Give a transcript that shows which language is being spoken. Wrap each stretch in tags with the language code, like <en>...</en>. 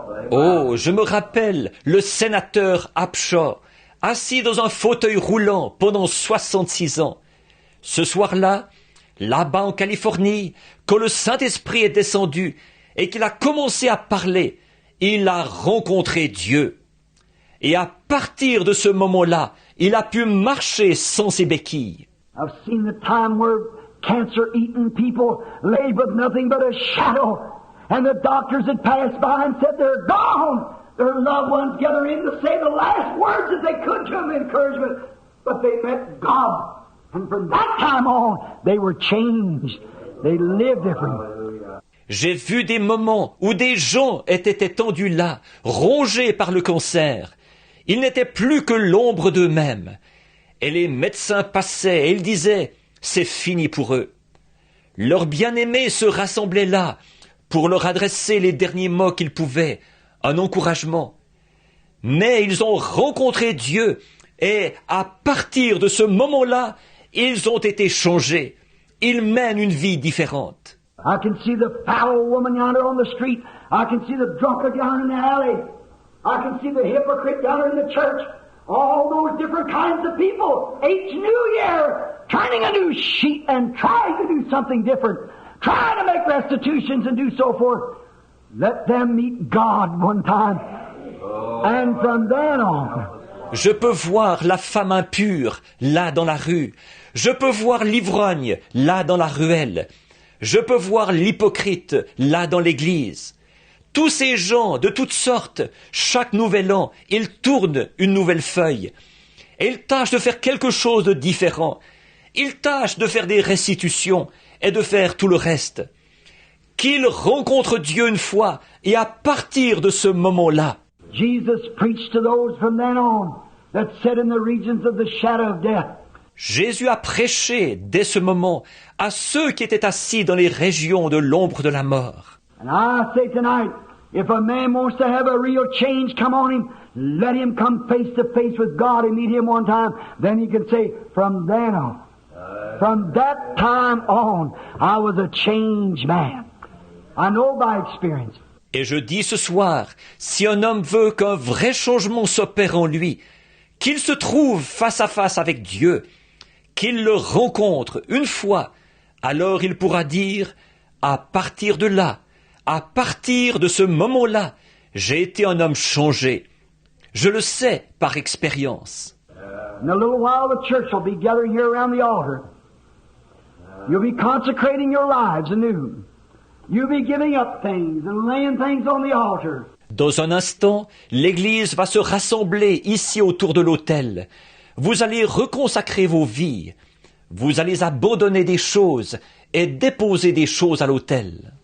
<fr>oh, je me rappelle le sénateur Upshaw, assis dans un fauteuil roulant pendant 66 ans. Ce soir-là, là-bas en Californie, quand le Saint-Esprit est descendu et qu'il a commencé à parler, il a rencontré Dieu. Et à partir de ce moment-là, il a pu marcher sans ses béquilles.</fr> <en>I've seen the time where cancer-eaten people lay with nothing but a shadow, and the doctors had passed by and said they're gone. Their loved ones gather in to say the last words that they could to them, encouragement. But they met God, and from that time on, they were changed. They lived differently.</en> <fr>J'ai vu des moments où des gens étaient étendus là, rongés par le cancer. Ils n'étaient plus que l'ombre d'eux-mêmes. Et les médecins passaient et ils disaient « c'est fini pour eux ». Leurs bien-aimés se rassemblaient là pour leur adresser les derniers mots qu'ils pouvaient, un encouragement. Mais ils ont rencontré Dieu et à partir de ce moment-là, ils ont été changés. Ils mènent une vie différente.</fr> <en>I can see the foul woman yonder on the street. I can see the drunkard down in the alley. I can see the hypocrite down in the church. All those different kinds of people. Each new year, turning a new sheet and trying to do something different. Trying to make restitutions and do so forth. Let them meet God one time. And from then on.</en> <fr>Je peux voir la femme impure, là dans la rue. Je peux voir l'ivrogne, là dans la ruelle. Je peux voir l'hypocrite, là dans l'église. Tous ces gens de toutes sortes, chaque nouvel an, ils tournent une nouvelle feuille. Et ils tâchent de faire quelque chose de différent. Ils tâchent de faire des restitutions et de faire tout le reste. Qu'ils rencontrent Dieu une fois et à partir de ce moment-là,</fr> <en>Jesus preached to those from then on that sat in the regions of the shadow of death.</en> <fr>Jésus a prêché dès ce moment à ceux qui étaient assis dans les régions de l'ombre de la mort.</fr> <en>And I say tonight, if a man wants to have a real change come on him, let him come face to face with God and meet him one time. Then he can say, from then on, from that time on, I was a changed man. I know by experience.</en> <fr>Et je dis ce soir, si un homme veut qu'un vrai changement s'opère en lui, qu'il se trouve face à face avec Dieu, qu'il le rencontre une fois, alors il pourra dire, à partir de là, à partir de ce moment-là, j'ai été un homme changé. Je le sais par expérience.</fr> <en>In a little while the church will be gathered here around the altar. You'll be consecrating your lives anew. You'll be giving up things and laying things on the altar.</en> <fr>Dans un instant, l'Église va se rassembler ici autour de l'autel. Vous allez reconsacrer vos vies. Vous allez abandonner des choses et déposer des choses à l'autel.</fr>